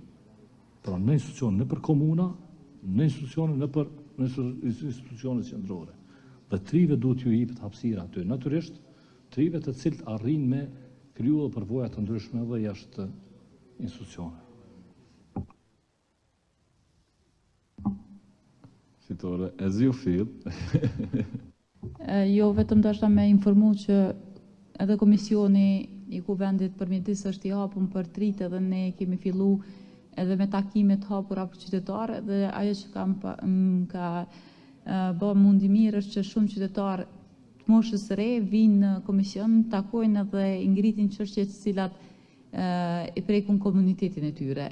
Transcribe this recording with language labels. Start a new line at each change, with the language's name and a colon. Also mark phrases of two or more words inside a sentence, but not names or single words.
Albanian: Pra në institucione nëpër komuna, në institucione nëpër institucionet qendrore. Dhe trive duhet ju jepet hapësira aty. Natyrisht, trive të cilët arrin me kriju dhe përvoja të ndryshme dhe jashtë institucione. Fitore,
English: as you feel.
Albanian: Jo, vetëm dashta me informu që edhe komisioni i kuvendit përmjetis është i hapur për tritë dhe ne kemi fillu edhe me takimet hapura për qytetarë dhe ajo që ka bë mundi mirë është që shumë qytetarë të moshës së re vinë në komision, takojnë edhe i ngritin çështjet të cilat i prekun komunitetin e tyre.